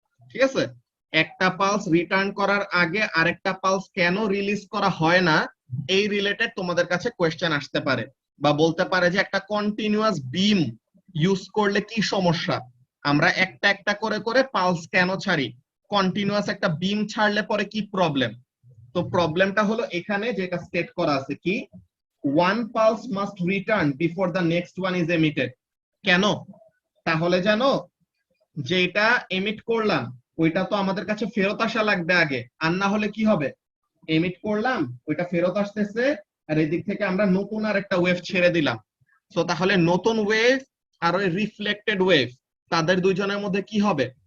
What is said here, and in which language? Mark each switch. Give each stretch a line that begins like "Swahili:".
Bangla: ঠিক আছে, একটা পালস রিটার্ন করার আগে আরেকটা পালস কেন রিলিজ করা হয় না, এই রিলেটেড তোমাদের কাছে কোয়েশ্চেন আসতে পারে, বা বলতে পারে যে একটা কন্টিনিউয়াস বিম ইউজ করলে কি সমস্যা, আমরা একটা একটা করে করে পালস কেন ছাড়ি, কন্টিনিউয়াস একটা বিম ছাড়লে পরে কি প্রবলেম। তো প্রবলেমটা হলো এখানে যেটা স্টেট করা আছে কি,
English: one pulse must return before the next one is emitted।
Bangla: কেন, তাহলে জানো, যেটা এমিট করলাম ওইটা তো আমাদের কাছে ফেরত আসা লাগবে আগে, আর না হলে কি হবে, এমিট করলাম ওইটা ফেরত আসতেছে, আর এদিক থেকে আমরা নতুন আর একটা ওয়েভ ছেড়ে দিলাম। সো তাহলে নতুন ওয়েভ আর ওই রিফ্লেক্টেড ওয়েভ, তাদের দুইজনের মধ্যে কি হবে,